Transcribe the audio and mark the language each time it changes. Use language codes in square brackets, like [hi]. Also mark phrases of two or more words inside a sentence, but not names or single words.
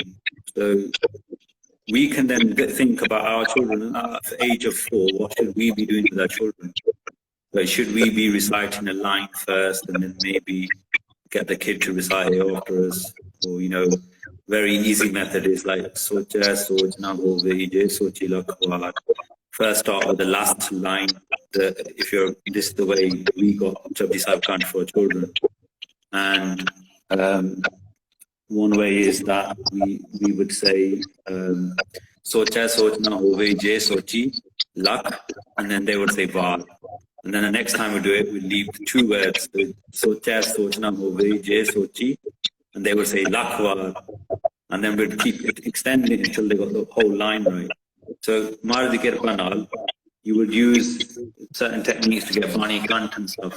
[en] So we can then think about our children at the age of 4, what should we be doing with our children? Like, should we be reciting a line first and then maybe get the kid to recite it after us? Or, you know, very easy method is like, [pa] ਸੋਚੈ ਸੋਚਿ ਨ ਹੋਵਈ ਜੇ ਸੋਚੀ ਲਖਵਾਰ. [en] First start with the last line. If you're, this is the way we got Japji Sahib Kant for children. And one way is that we would say, [pa] ਸੋਚੈ ਸੋਚਿ ਨ ਹੋਵਈ ਜੇ, ਸੋਚੀ ਲਖ, [en] and then they would say var. And then the next time we do it, we leave 2 words, [pa] ਸੋਚੈ ਸੋਚਿ ਨ ਹੋਵਈ, ਜੇ ਸੋਚੀ, [en] and they would say Lakhwar. And then we'd keep extending it until they got the whole line right. So, Mardi Kirpanal, you would use certain techniques to get Bani Kant and stuff.